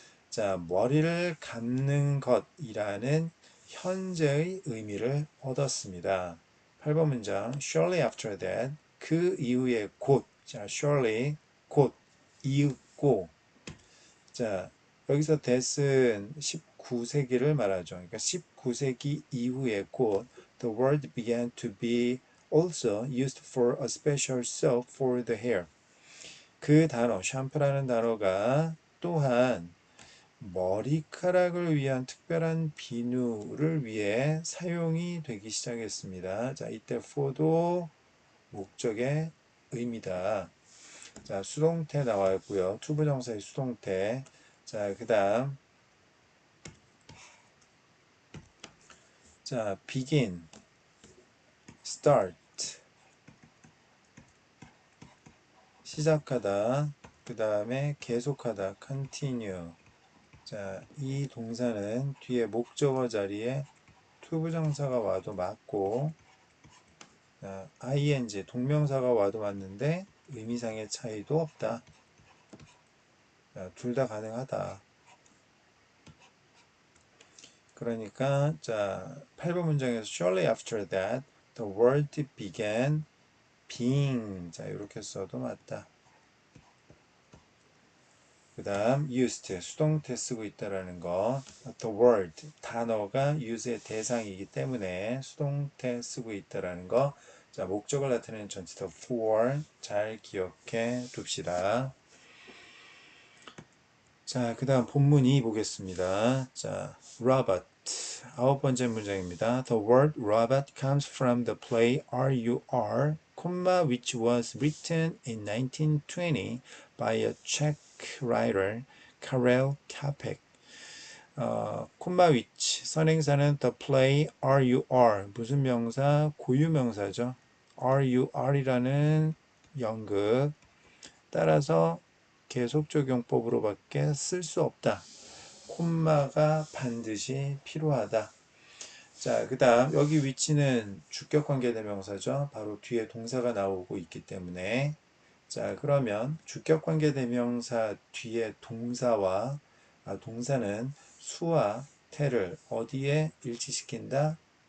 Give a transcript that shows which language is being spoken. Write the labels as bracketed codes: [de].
[ko] 자, 머리를 감는 것이라는 현재의 의미를 얻었습니다. 8번 문장, [en] shortly after that, [ko] 그 이후에 곧, 자, shortly, 곧, 이윽고, 자, 여기서 that은 19세기를 말하죠. 그러니까 19세기 이후에 곧 [en] the word began to be also used for a special soap for the hair. [ko] 그 단어, 샴푸라는 단어가 또한 머리카락을 위한 특별한 비누를 위해 사용이 되기 시작했습니다. 자, 이때 for도 목적의 의미다. 자, 수동태 나왔고요. 투부정사의 수동태. 자, 그 다음, 자, begin, start, 시작하다. 그 다음에 계속하다, continue. 자, 이 동사는 뒤에 목적어 자리에 투부정사가 와도 맞고, 자, ing, 동명사가 와도 맞는데 의미상의 차이도 없다. 둘 다 가능하다. 그러니까 자, 8번 문장에서 [en] shortly after that the world began being. [ko] 자, 이렇게 써도 맞다. 그 다음 used, 수동태 쓰고 있다라는 거. [en] the word, [ko] 단어가 use의 대상이기 때문에 수동태 쓰고 있다라는 거. 자, 목적을 나타내는 전치사 for 잘 기억해 둡시다. 자, 그 다음 본문 2 보겠습니다. 자, robot. 9번째 문장입니다. [en] The word robot comes from the play RUR, which was written in 1920 by a Czech writer, Karel Čapek. [ko] which, 선행사는 the play RUR, 무슨 명사? 고유명사죠. RUR이라는 연극. 따라서 계속적용법으로밖에 쓸 수 없다. 콤마가 반드시 필요하다. 자, 그 다음 여기 위치는 주격관계대명사죠. 바로 뒤에 동사가 나오고 있기 때문에 자, 그러면 주격관계대명사 뒤에 동사와 동사는 수와 태를 어디에 일치시킨다?